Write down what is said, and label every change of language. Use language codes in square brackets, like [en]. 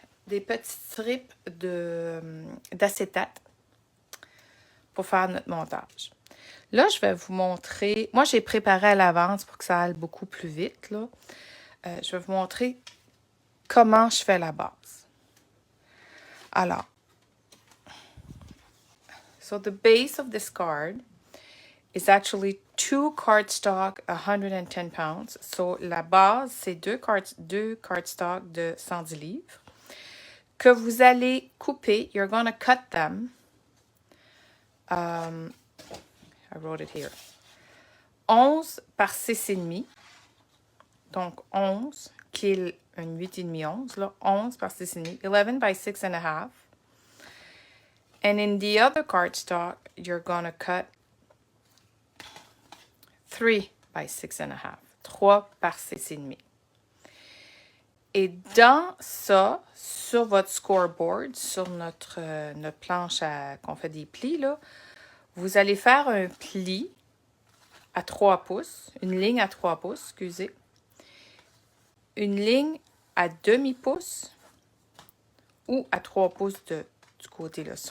[fr] Des petites strips d'acétate pour faire notre montage. Là, je vais vous montrer. Moi, j'ai préparé à l'avance pour que ça aille beaucoup plus vite, là. Je vais vous montrer comment je fais la base. [en] Alors, so the base of this card is actually 2 cardstock 110 pounds. [fr] So la base, c'est deux cardstock de 110 livres que vous allez couper. [en] You're going to cut them. I wrote it here. [fr] 11 par 6,5. Donc 11, qui est une 8,5, 11, là. 11 par 6,5. [en] 11 by 6.5. And in the other cardstock, you're going to cut 3 by 6.5. [fr] 3 par 6,5. Et dans ça, sur votre scoreboard, sur notre planche qu'on fait des plis, là, vous allez faire un pli à 3 pouces, une ligne à 3 pouces, excusez, une ligne à demi-pouce ou à 3 pouces du côté là.